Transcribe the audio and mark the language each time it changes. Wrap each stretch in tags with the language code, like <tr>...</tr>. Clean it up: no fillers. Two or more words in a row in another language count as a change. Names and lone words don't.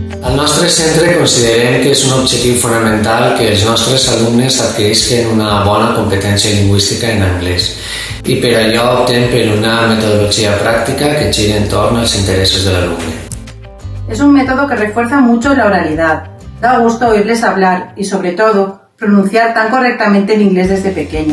<ca>Al nostre centre considerem que és un objectiu fonamental que els nostres alumnes adquirisquen una bona competència lingüística en anglès i per allò optem per una</ca> <es>metodología práctica</es> <ca>que gire entorn als interessos de l'alumne.</ca> <es>Es un método que refuerza mucho la oralidad. Da gusto oírles hablar y, sobre todo, pronunciar tan correctamente el inglés desde pequeños.</es>